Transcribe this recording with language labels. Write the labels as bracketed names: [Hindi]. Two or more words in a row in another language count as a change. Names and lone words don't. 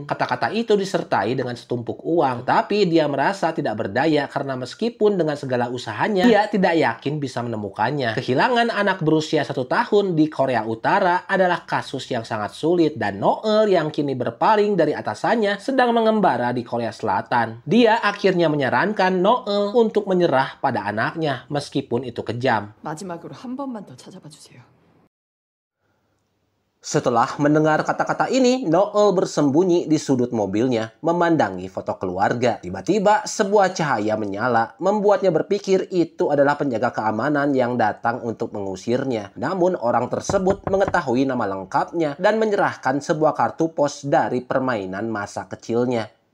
[Indonesian] Kata-kata itu disertai dengan setumpuk uang, tapi dia merasa tidak berdaya karena meskipun dengan segala usahanya, dia tidak yakin bisa menemukannya. Kehilangan anak berusia 1 tahun di Korea Utara adalah kasus yang sangat sulit dan Noel yang kini berpaling dari atasannya sedang mengembara di Korea Selatan. Dia akhirnya menyarankan Noel untuk menyerah pada anaknya meskipun itu kejam. [Korean] 마지막으로 한 번만 더 찾아봐 주세요. [Indonesian] Setelah mendengar kata-kata ini, Noel bersembunyi di sudut mobilnya, memandangi foto keluarga. Tiba-tiba, sebuah cahaya menyala, membuatnya berpikir itu adalah penjaga keamanan yang datang untuk mengusirnya. Namun, orang tersebut mengetahui nama lengkapnya dan menyerahkan sebuah kartu pos dari permainan masa kecilnya.